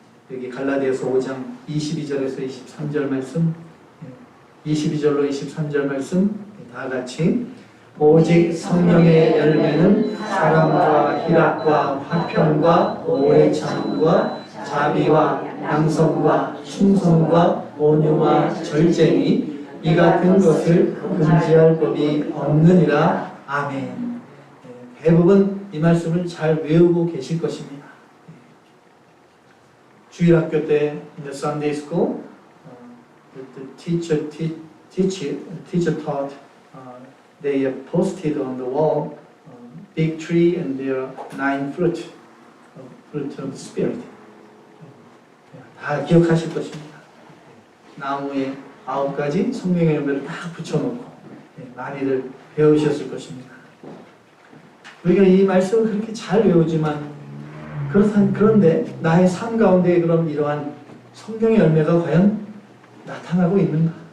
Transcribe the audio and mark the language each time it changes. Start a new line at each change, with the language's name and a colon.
Korean: 여기 갈라디아서 5장 22절에서 23절 말씀, 22절로 23절 말씀 다 같이 오직 성령의 열매는 사랑과 희락과 화평과 오래 참음과 자비와 양성과 충성과 온유와 절제니 이 같은 것을 금지할 법이 없느니라. 아멘. 대부분 이 말씀을 잘 외우고 계실 것입니다. 주일학교 때
English: in the Sunday school, the teacher taught. They posted on the wall big tree and their 9 fruit of the spirit.
Korean: 다 기억하실 것입니다. 나무에 9가지 성령의 열매를 딱 붙여놓고 많이들 배우셨을 것입니다. 우리가 이 말씀을 그렇게 잘 외우지만 그런데 나의 삶 가운데 그럼 이러한 성령의 열매가 과연 나타나고 있는가?